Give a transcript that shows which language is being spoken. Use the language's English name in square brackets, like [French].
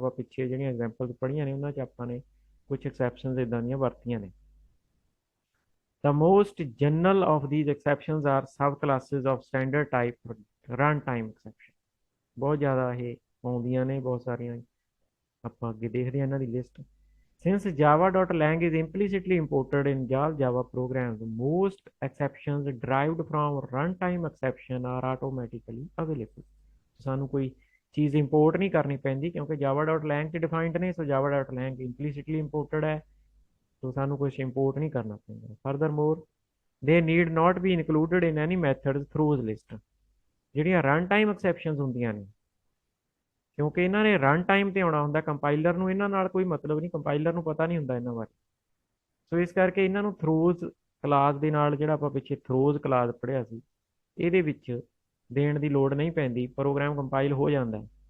[Punjabi] ਆਪਾਂ ਪਿੱਛੇ ਜਿਹੜੀਆਂ ਐਗਜ਼ਾਮਪਲਸ ਪੜ੍ਹੀਆਂ ਨੇ ਉਹਨਾਂ 'ਚ ਆਪਾਂ ਨੇ ਕੁਝ ਐਕਸੈਪਸ਼ਨਸ ਇਦਾਂ ਦੀਆਂ ਵਰਤੀਆਂ ਨੇ। [English] The most general of these exceptions are subclasses of standard type runtime exception। [Hindi] बहुत ज़्यादा [Punjabi] ਇਹ ਆਉਂਦੀਆਂ ਨੇ ਬਹੁਤ ਸਾਰੀਆਂ, ਆਪਾਂ ਅੱਗੇ ਦੇਖਦੇ ਹਾਂ ਇਹਨਾਂ ਦੀ list. [English] Since java.lang is implicitly imported in all Java programs, most exceptions derived from runtime exception are automatically available. [Punjabi] ਸਾਨੂੰ ਕੋਈ ਚੀਜ਼ ਇੰਪੋਰਟ ਨਹੀਂ ਕਰਨੀ ਪੈਂਦੀ ਕਿਉਂਕਿ java.lang ਤੇ ਡਿਫਾਈਨਡ ਨੇ, ਸੋ java.lang [English] implicitly imported [Punjabi] ਹੈ, ਸੋ ਸਾਨੂੰ ਕੁਝ ਇੰਪੋਰਟ ਨਹੀਂ ਕਰਨਾ ਪੈਂਦਾ। [English] Furthermore, they need not be included in any methods throws list। [Punjabi] ਜਿਹੜੀਆਂ ਰਨ ਟਾਈਮ ਐਕਸੈਪਸ਼ਨਸ ਹੁੰਦੀਆਂ ਨੇ, ਕਿਉਂਕਿ ਇਹਨਾਂ ਨੇ ਰਨ ਟਾਈਮ ਤੇ ਆਉਣਾ ਹੁੰਦਾ, ਕੰਪਾਈਲਰ ਨੂੰ ਇਹਨਾਂ ਨਾਲ ਕੋਈ ਮਤਲਬ ਨਹੀਂ, ਕੰਪਾਈਲਰ ਨੂੰ ਪਤਾ ਨਹੀਂ ਹੁੰਦਾ ਇਹਨਾਂ ਬਾਰੇ, ਸੋ ਇਸ ਕਰਕੇ ਇਹਨਾਂ ਨੂੰ ਥਰੋਜ਼ ਕਲਾਸ ਦੇ ਨਾਲ, ਜਿਹੜਾ ਆਪਾਂ ਪਿੱਛੇ ਥਰੋਜ਼ ਕਲਾਸ ਪੜ੍ਹਿਆ ਸੀ, ਇਹਦੇ ਵਿੱਚ ਦੇਣ ਦੀ ਲੋੜ ਨਹੀਂ ਪੈਂਦੀ, ਪ੍ਰੋਗਰਾਮ ਕੰਪਾਈਲ ਹੋ ਜਾਂਦਾ।